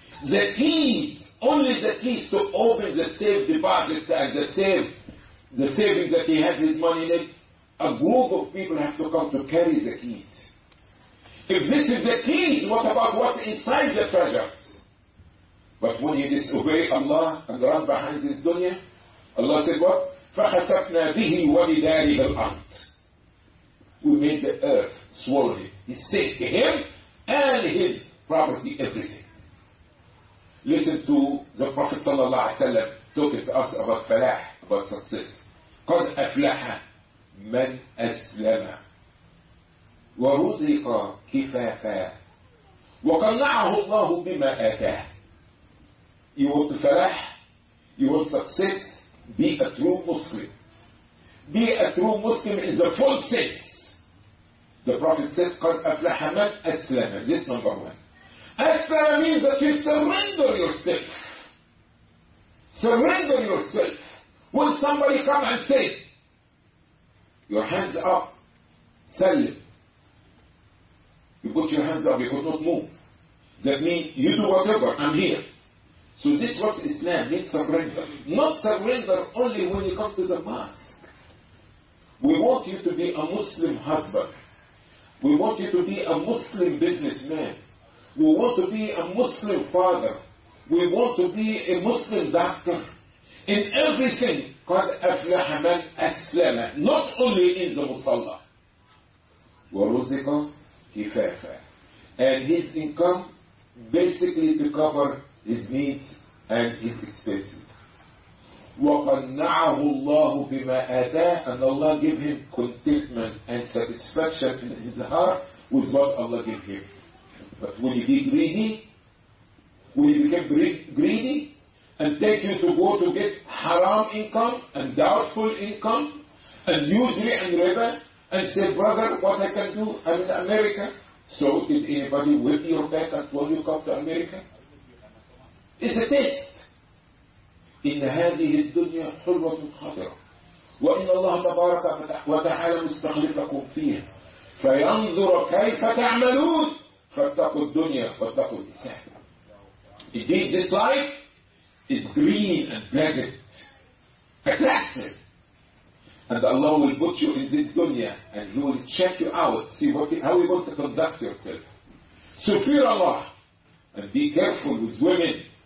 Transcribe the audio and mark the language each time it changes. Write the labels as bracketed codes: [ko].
[en] The keys, only the keys to open the safe deposit tag, the safe, the savings that he has his money in it. A group of people have to come to carry the keys. If this is the keys, what about what's inside the treasures? But when he disobeyed Allah and ran behind this dunya, Allah said what? [ar] فَحَسَفْنَا بِهِ وَبِدَارِهِ الْأَرْضِ. [en] We made the earth swallow him. He saved him and his property, everything. Listen to the Prophet sallallahu alaihi wasallam talking to us about falah, about success. [ar] قَدْ أَفْلَحَ مَنْ أَسْلَمَ وَرُزِقَ كِفَافًا وَقَنَّعَهُ اللَّهُ بِمَا آتَاهُ. [en] You want falah? You want success? Be a true Muslim. Be a true Muslim in the full sense. The Prophet said, [ar] قَدْ أَفْلَحَ مَنْ أَسْلَمَ. [en] This is number one. أَسْلَمَ means that you surrender yourself. Surrender yourself. Will somebody come and say, your hands up, سلم. You put your hands up, you could not move. That means you do whatever, I'm here. So this was Islam, means surrender. Not surrender only when you come to the mosque. We want you to be a Muslim husband. We want you to be a Muslim businessman. We want to be a Muslim father. We want to be a Muslim doctor. In everything, [ar] قَدْ أَفْلَحَ مَنْ أَسْلَمَ. [en] Not only in the musalla. [ar] وَرُزِقَ كِفَافًا. [en] And his income, basically to cover his needs and his expenses. [ar] وَقَنَّعَهُ اللَّهُ بِمَا آتَاهُ. [en] And Allah gave him contentment and satisfaction in his heart with what Allah gave him. But will you be greedy? Will you become greedy? And take you to go to get haram income and doubtful income and usury and riba and say, brother, what I can do? I'm in America. So did anybody whip your back and told you come to America? It's a test. In [ar] هذه الدنيا حلوة خطرة وإن الله تبارك وتعالى مستخلف لكم فيها فينظر كيف تعملون فاتقوا الدنيا فاتقوا النساء. [en] Indeed, this life is green and pleasant, attractive. And Allah will put you in this dunya and He will check you out, see what how you want to conduct yourself. So fear Allah and be careful with women.